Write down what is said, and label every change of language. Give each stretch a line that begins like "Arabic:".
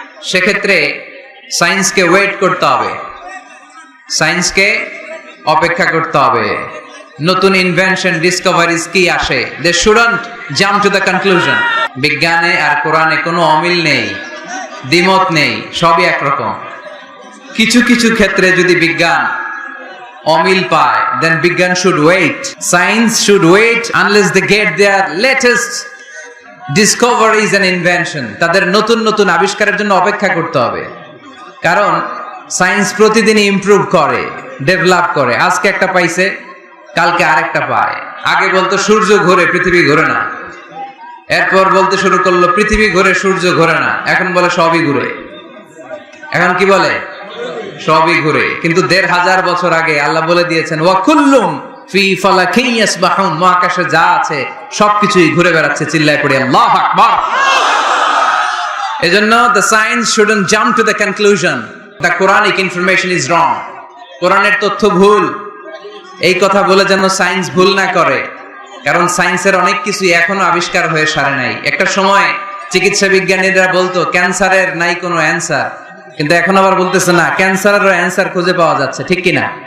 Bangla: সেক্ষেত্রে সায়েন্সকে ওয়েট করতে হবে, সায়েন্সকে অপেক্ষা করতে হবে। নতুন
English: invention, discoveries
Bangla: কি আসে,
English: They shouldn't jump to the conclusion.
Bangla: বিজ্ঞানে আর কোরআনে কোনো অমিল নেই, দ্বিমত নেই, সবই একরকম। কিছু কিছু ক্ষেত্রে যদি বিজ্ঞান অমিল পায়,
English: then বিজ্ঞান should wait, science should wait unless they get their latest discoveries and invention.
Bangla: তাদের নতুন নতুন আবিষ্কারের জন্য অপেক্ষা করতে হবে, কারণ সায়েন্স প্রতিদিনই ইমপ্রুভ করে, ডেভেলপ করে। আজকে একটা পাইছে, কালকে আরেকটা পায়। আগে বলতো সূর্য ঘোরে, পৃথিবী ঘোরে না। এরপর বলতে শুরু করলো পৃথিবী ঘোরে, সূর্য ঘোরে না। এখন বলে সবই ঘুরে। এখন কি বলে? সবই ঘুরে। কিন্তু ১৫০০ বছর আগে আল্লাহ বলে দিয়েছেন
Arabic: ওয়া কুল্লুম ফি ফালাকিন ইয়াসবাহুন,
Bangla: মহাকাশে যা আছে সবকিছুই ঘুরে বেড়াচ্ছে। চিল্লায় পড়ে আল্লাহু আকবার। এজন্য
English: the science shouldn't jump to the conclusion the Quranic information is wrong.
Bangla: কোরআনের তথ্য ভুল, এই কথা বলে যেন সায়েন্স ভুল না করে, কারণ সায়েন্সের অনেক কিছু এখনো আবিষ্কার হয়ে সারে নাই। একটা সময় চিকিৎসা বিজ্ঞানীরা বলতো ক্যান্সারের নাই কোনো অ্যান্সার, কিন্তু এখন আবার বলতেছে না, ক্যান্সারেরও অ্যান্সার খুঁজে পাওয়া যাচ্ছে, ঠিক কিনা?